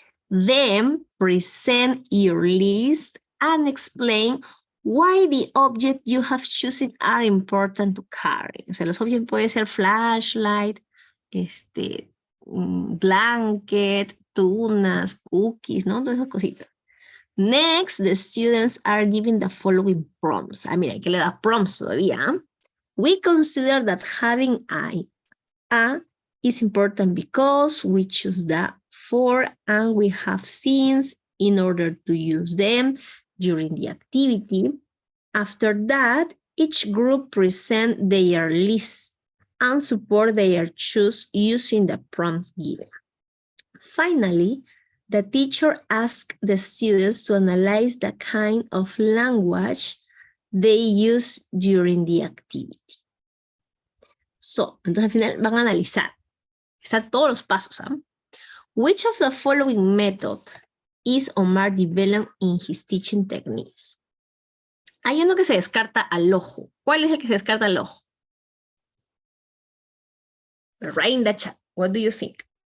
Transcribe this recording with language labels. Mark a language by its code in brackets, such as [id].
[en] Then present your list and explain why the objects you have chosen are important to carry. [es] O sea, los objetos pueden ser flashlight, blanket, tunas, cookies, ¿no? Todas esas cositas. [en] Next, the students are given the following prompts. [es] Ah, mira, hay que le da prompts todavía. [en] We consider that having a is important because we choose the for and we have scenes in order to use them during the activity. After that, each group present their list and support their choice using the prompts given. Finally, the teacher asks the students to analyze the kind of language they use during the activity. [es] So, entonces al final van a analizar. Están todos los pasos. ¿eh? [en] Which of the following method is Omar developing in his teaching techniques? [es] Hay uno que se descarta al ojo. ¿Cuál es el que se descarta al ojo? [en] Write in the chat. What do you think?